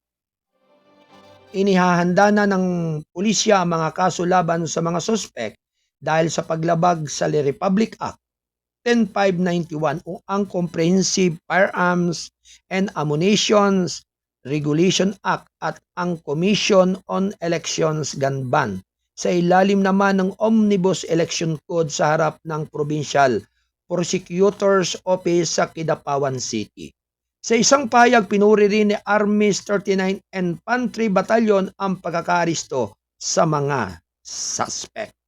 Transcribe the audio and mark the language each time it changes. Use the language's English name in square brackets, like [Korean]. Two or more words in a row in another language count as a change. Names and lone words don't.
[Filipino] Inihahanda na ng pulisya ang mga kaso laban sa mga suspek dahil sa paglabag sa Republic Act 10591 o ang Comprehensive Firearms and Ammunitions Regulation Act at ang Commission on Elections Gun Ban sa ilalim naman ng Omnibus Election Code sa harap ng Provincial Prosecutor's Office sa Kidapawan City. Sa isang payag, pinuri rin ni Army's 39th Infantry Battalion ang pagkakaaresto sa mga suspect.